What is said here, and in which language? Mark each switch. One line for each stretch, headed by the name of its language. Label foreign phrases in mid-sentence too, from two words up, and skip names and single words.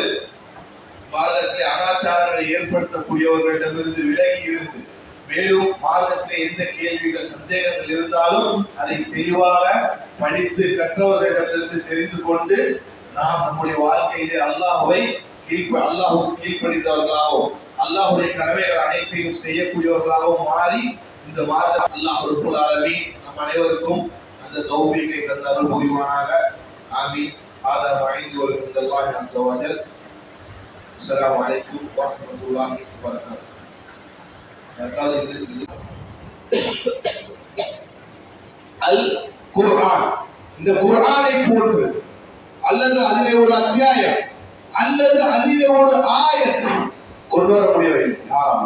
Tamil: மார்க்கத்திலே அனாச்சாரங்களை ஏற்படுத்தக்கூடியவர்களிடமிருந்து விலகி இருந்து மேலும் மார்க்கத்திலே எந்த கேள்விகள் சந்தேகங்கள் இருந்தாலும் அதை தெளிவாக படித்து கற்றவர்களிடமிருந்து தெரிந்து கொண்டு நாம் நம்முடைய வாழ்க்கையிலே அல்லாஹ்வுக்கு கீழ்ப்படிந்தவர்களாகவும் அல்லாஹ்வுடைய கடமைகள் அனைத்தையும் செய்யக்கூடியவர்களாகவும் மாறி இந்த மார்க்கம் அல்லாஹ்
Arabic: رب العالمين
Tamil: நம் அனைவருக்கும் அந்த தௌஃபீகை தந்து அருள் புரிவானாக. ஆமீன்.
Arabic: هذا ما عندي ولكم الله عز وجل. السلام عليكم ورحمة الله وبركاته.
Tamil: அல் குர்ஆன், இந்த குர்ஆனை போன்று அல்லது அதிலே ஒரு அத்தியாயம் அல்லது அதிலே ஒரு ஆயத் கொண்டு வர முடியவில்லை யாராலும்.